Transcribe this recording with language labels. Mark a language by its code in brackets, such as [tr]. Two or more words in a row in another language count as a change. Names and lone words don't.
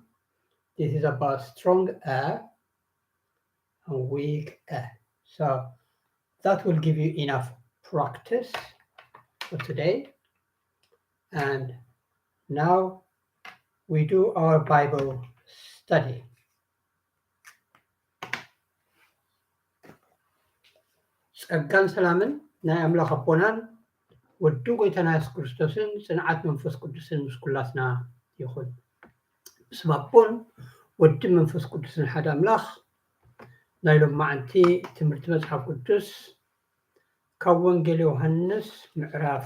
[en] This is about strong and weak So that will give you enough practice for today. And now we do our Bible study. [ti] ጸጋን ሰላምን ናይ ኣምላኽ ኣቦናን ወዲ ጎይታና የሱስ ክርስቶስን ጽንዓት መንፈስ ቅዱስን ምስ ኩላትና ይኹን። ምስም ኣቦን ወዲ መንፈስ ቅዱስን ሓደ ኣምላኽ ናይ ሎም መዓልቲ ትምህርቲ መጽሓፍ ቅዱስ ካብ ወንጌል ዮሃንስ ምዕራፍ